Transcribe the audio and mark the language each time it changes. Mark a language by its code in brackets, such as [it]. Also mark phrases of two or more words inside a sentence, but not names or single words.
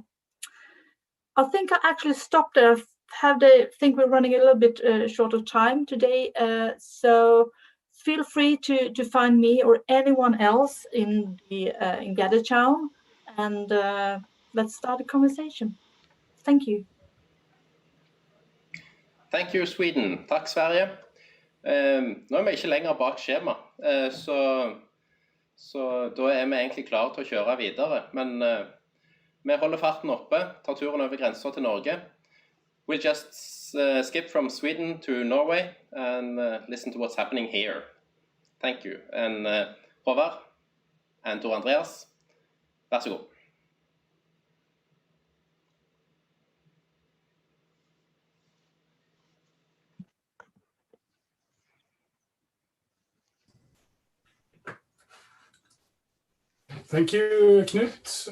[en] I think I actually stopped there. I think we're running a little bit short of time today. So feel free to find me or anyone else in Gaddetown, and let's start a conversation. Thank you. Thank you, Sweden. [no] Takk, Sverige. Nå vi ikke lenger bak skjema, så da vi egentlig klare til å kjøre videre. Men vi holder farten oppe, tar turen over grenser til Norge. [en] We'll just skip from Sweden to Norway and listen to what's happening here. Thank you. And Håvard and Tor Andreas, [no] vær så god. [en] Thank you, Knut.